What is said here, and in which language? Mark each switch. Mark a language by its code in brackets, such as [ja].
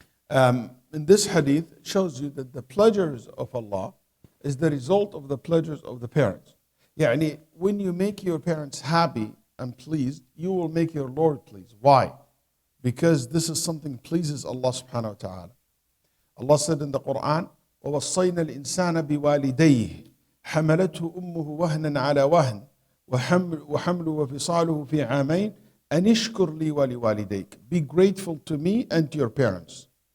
[en] In this hadith, it shows you that the pleasures of Allah is the result of the pleasures of the parents. Yani, when you make your parents happy and pleased, you will make your Lord pleased. Why? Because this is something pleases Allah subhanahu wa ta'ala. Allah said in the Quran, [ar] وَوَصَّيْنَا الْإِنسَانَ بِوَالِدَيْهِ حَمَلَتْهُ أُمُّهُ وَهْنًا عَلَى وَهْنٍ وحمل وفصاله في عامين أن اشكر لي ولوالديك. [en] Be grateful to me and to your parents.